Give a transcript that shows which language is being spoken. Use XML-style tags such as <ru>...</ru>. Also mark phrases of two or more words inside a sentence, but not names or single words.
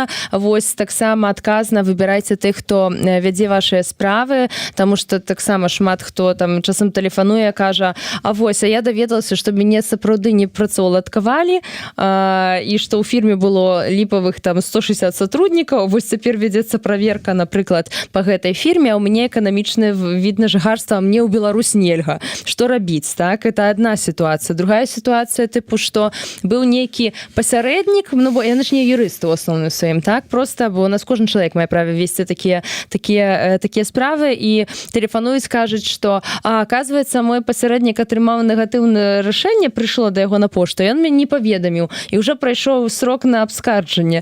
<be>Вось таксама адказна выбірайце тых, хто вядзе вашыя справы, таму што таксама шмат хто там часам тэлефануе, кажа: а вось, а я даведалася, што мяне сапраўды непрацоўладкавалі, і што ў фірме было ліпавых там 160 сотруднікаў, вось цяпер вядзецца праверка, напрыклад, па гэтай фірме, а ў мяне эканамічны від на жыхарства, мне ў Беларусь нельга. Што рабіць,</be> <ru>так? Это одна ситуация. Другая ситуация,</ru> <be>типу, што быў нейкі пасярэднік, ну, бо яны ж не юрысты ў асноўным сваім, так? Просто, бо у нас кожны чалавек мае права весці такія справы, і тэлефануюць, кажуць, што, оказывается, мой пасярэднік атрымаў негатыўнае рашэнне, прыйшло да яго на пошту, ён мяне не паведаміў, і ўжо прайшоў срок на абскарджанне.</be>